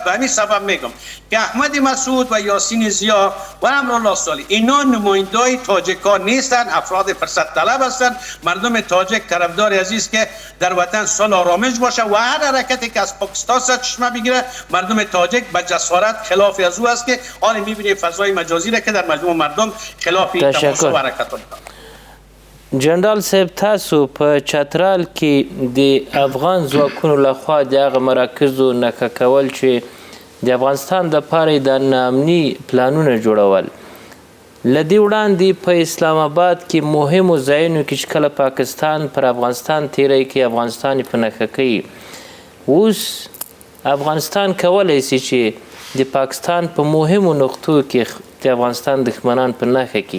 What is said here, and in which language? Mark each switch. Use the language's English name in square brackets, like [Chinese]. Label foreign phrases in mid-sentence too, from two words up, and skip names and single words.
[Persian] به همین سبب میگم که احمد مسعود و یاسین زیا و امرالله صالح اینا نمایندای تاجیکا نیستن، افراد فرصت طلب هستن. مردم تاجیک طرفدار عزیز که در وطن صلح آرامش باشه و هر حرکتی که از پاکستان چشمه بگیره مردم تاجیک به جسارت خلاف از او است که آن میبینه فضای مجازی را که در مجموع مردم خلاف تماشا و حرکت میکنه. [Pashto] جنرال صاحب تاسو په چترال کې د افغان ځواکونو لخوا د هغه مراکزو نکه کول چې د افغانستان دپاره د ناامني پلانونه جوړول، له دې وړاندې په اسلام آباد کې مهمو ځایونو کې چې کله پاکستان پر افغانستان تیری کوي، افغانستان یې په نښه کوي، اوس افغانستان کولی شي چې د پاکستان په مهمو نقطو کې د افغانستان دښمنان په نښه کړي.